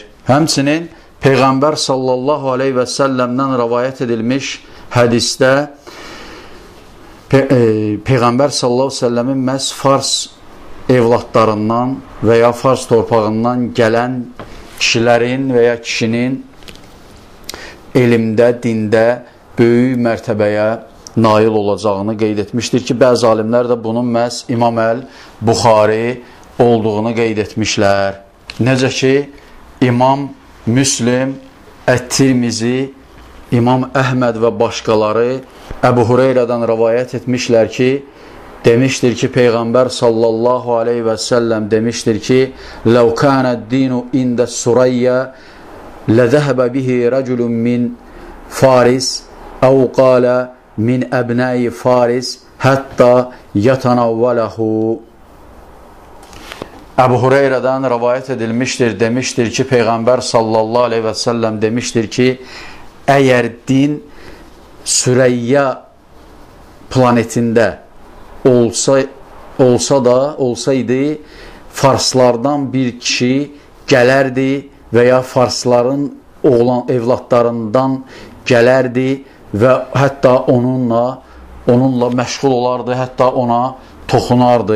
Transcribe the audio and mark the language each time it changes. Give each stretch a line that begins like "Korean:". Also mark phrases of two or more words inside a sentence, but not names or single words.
Azerbaijani: Həmçinin Peyğəmbər
Arabic: صلى الله عليه وسلم
Azerbaijani: rəvayət edilmiş hədisdə Peyğəmbər
Arabic: صلى الله عليه وسلم
Azerbaijani: məhz Fars evladlarından və ya Fars torpağından gələn kişilərin və ya kişinin elmdə, dində böyük mərtəbəyə nail olacağını qeyd etmişdir ki, bəzi alimlər də bunun məhz İmam Əl-Buxari olduğunu qeyd etmişlər. Necə ki, İmam Müslim, Ət-Tirmizi, İmam Əhməd və başqaları Əbu Hureyrədən rəvayət etmişlər ki, demişdir ki, Peyğəmbər
Arabic: صلى الله عليه وسلم
Azerbaijani: demişdir ki,
Arabic: لَوْ كَانَ الدِّينُ اِنْدَ السُّرَيَّ لَذَهَبَ بِهِ رَجُلٌ مِنْ فَارِسِ اَوْ قَالَ مِنْ أَبْنَاءِ فَارِسِ حَتَّى يَتَنَوَّلَهُ.
Azerbaijani: Əbu Hureyrədən rəvayət edilmişdir, demişdir ki, Peyğəmbər
Arabic: صلى الله عليه وسلم
Azerbaijani: demişdir ki, əgər din Süreyya planetində olsaydı, Farslardan bir kişi gələrdi və ya Farsların oğlan evladlarından gələrdi və hətta onunla məşğul olardı, hətta ona toxunardı.